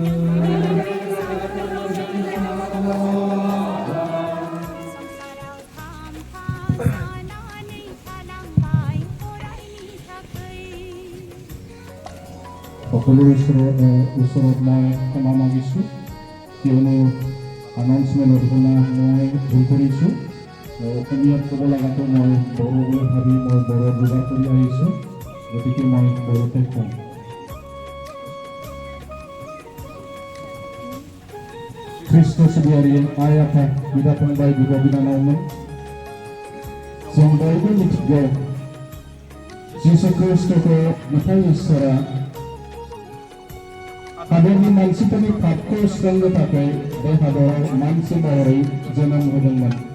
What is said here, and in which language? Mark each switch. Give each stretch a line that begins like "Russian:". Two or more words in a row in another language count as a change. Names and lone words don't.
Assamese: সকলো ওচৰত মই ক্ষমা মাগিছোঁ কিয়নো announcement মই ভুল কৰিছোঁ অসমীয়াত ক'ব লগাটো মই বড়ো বুলি ভাবি মই বড়ো যোগাৰ কৰি আহিছোঁ গতিকে মই বড়োতে কম
Bodo: ख्रिस्ट' सिबियारि आइ आफा बिदा फंबाय बिब' बिनानावमोन जों बयबो मिथिगौ जिसु ख्रिस्ट'खौ बिफा इसोरा हादरनि मानसिफोरनि पापखौ सुस्रांनो थाखाय बे हादराव मानसि महरै जोनोम होदोंमोन